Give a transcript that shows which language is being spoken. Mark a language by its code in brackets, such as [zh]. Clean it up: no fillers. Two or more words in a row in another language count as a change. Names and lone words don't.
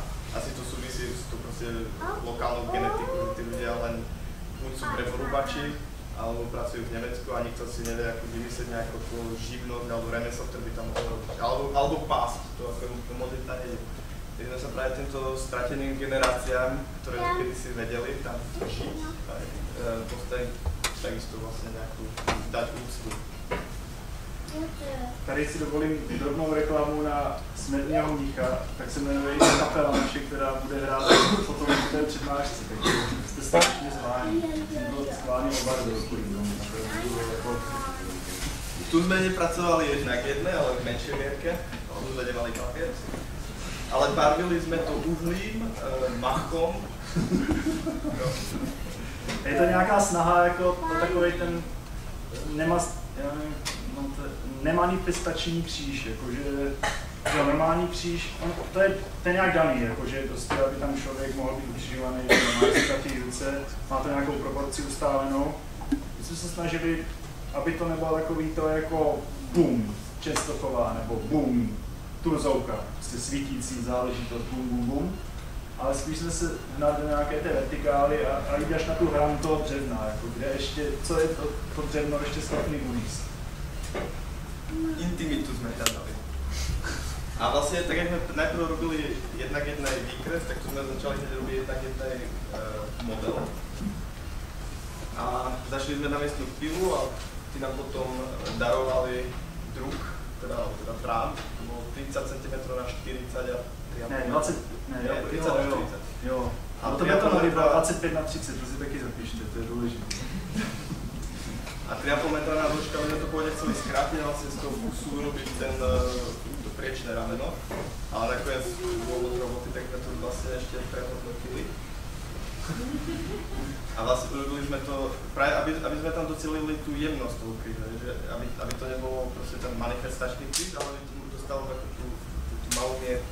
[sk] Asi to súvisí s tou proste lokálnou genetikou, že tí ľudia len buď sú drevorúbači, alebo pracujú v Nemecku a nikto si nevie ako vymyslieť nejakú živnosť alebo remeslo, ktoré by tam mohlo robiť. Alebo pásť, to ako modlitá nie je. Takže sme sa práve týmto strateným generáciám, ktoré kedysi vedeli tam žiť, postaviť takisto vlastne nejakú dať úctu. [cs] Tady si dovolím drobnou reklamu na Smedného mnicha, tak se jmenuje i kapela naše, která bude hrát potom v té přednášce, takže jste strašně zváni. Jsem byl zváni oba do [sk] Tu sme nepracovali jednak jedné, ale v menšej mierke, tu sme nemali papier. Ale barvili sme to uhlím, machom. [cs] Je to nějaká snaha jako takovej ten nemanifestační kříž, jakože normální kříž, to je ten nějak daný, jakože prostě, aby tam člověk mohl být ukřižovaný, má si ruce, má to nějakou proporci ustálenou. My jsme se snažili, aby to nebylo takový to jako bum, Čestochová, nebo bum, Turzovka, prostě svítící záležitost, bum, bum, bum. Ale spíš jsme se hnali do nějaké té vertikály a jít až na tu hranu toho dřevna, jako kde ještě, co je to dřevno ještě schopný uníst. [sk] Intimitu sme hľadali. A vlastne, tak jak sme najprv robili jednak jednej výkres, tak tu sme začali hneď robiť jednak jednej model. A začali sme na miestnú pilu a tí nám potom darovali druh, teda trám, to bolo 30 cm na 40 a 3,5 [cs] Ne, 20, ne, 30 na 40. Jo. A to betonový bylo 25 na 30, to si taky zapíšte, to je důležité. [sk] A 3,5 metra na dĺžka, my sme to pôvodne chceli skrátiť a vlastne z toho kusu urobiť to priečné rameno. Ale nakoniec dôvod roboty, tak sme to vlastne ešte prehodnotili. A vlastne urobili sme to, práve aby sme tam docelili tú jemnosť toho kríža, že aby to nebolo proste ten manifestačný kríž, ale aby to dostalo takú tú malú mierku.